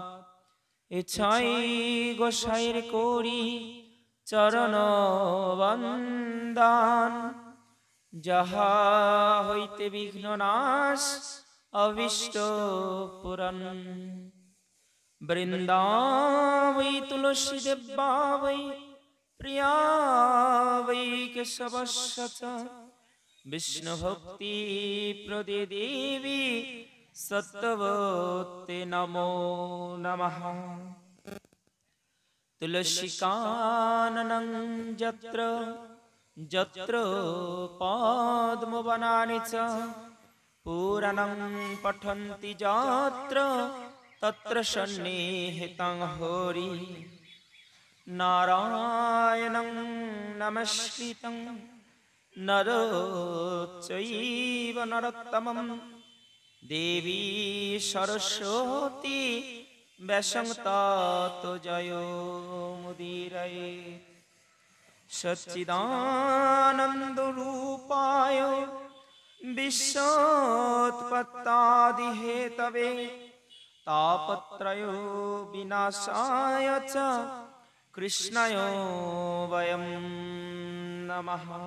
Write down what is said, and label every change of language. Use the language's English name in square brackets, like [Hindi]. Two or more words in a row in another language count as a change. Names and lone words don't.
[Bangla] এছাই গোসাইর করি চরণ বন্দন যাহা হইতে বিঘ্ন নাশ অভীষ্ট পুরন। [Sanskrit] বৃন্দাবৈ তুলসী দেবা বৈ প্রিয়া বৈ কেশবস্য চ বিষ্ণু ভক্তি প্রদে দেবী সত্যবতে নমো নমঃ। তুলসী কাননং যত্র যত্র পদ্মবনানি চ পুরাণং পঠন্তি যত্র তত্র সন্নিহিতং হরি। নারায়ণং নমস্কৃত্যং নরং চৈব নরোত্তমং দেবী সরস্বতী ব্যাসং ততো জয়মুদীরয়ে। সচ্চিদানন্দ রূপায় বিশ্বোৎপত্ত্যাদিহেতবে তাপত্রয় বিনাশায় চ কৃষ্ণায় বয়ং নমঃ।